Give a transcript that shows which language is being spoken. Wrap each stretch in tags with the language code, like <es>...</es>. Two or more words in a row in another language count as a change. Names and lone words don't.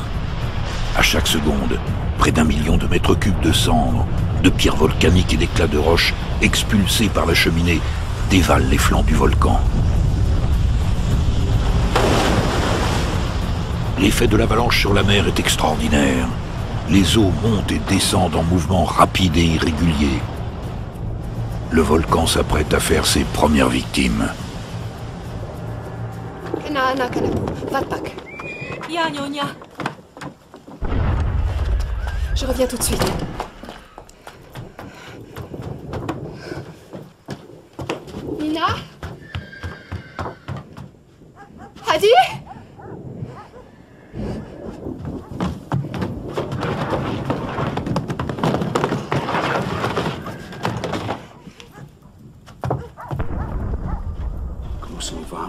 <fr>À chaque seconde, près d'1 million de mètres cubes de cendres, de pierres volcaniques et d'éclats de roches expulsés par la cheminée dévalent les flancs du volcan. L'effet de l'avalanche sur la mer est extraordinaire. Les eaux montent et descendent en mouvement rapide et irrégulier. Le volcan s'apprête à faire ses premières victimes. Vatpak.</fr> <ms>Ya, Nyonya.</ms> <fr>Je reviens tout de suite. Nina? Hadi?</fr> <ms>Kamu semua faham?</ms>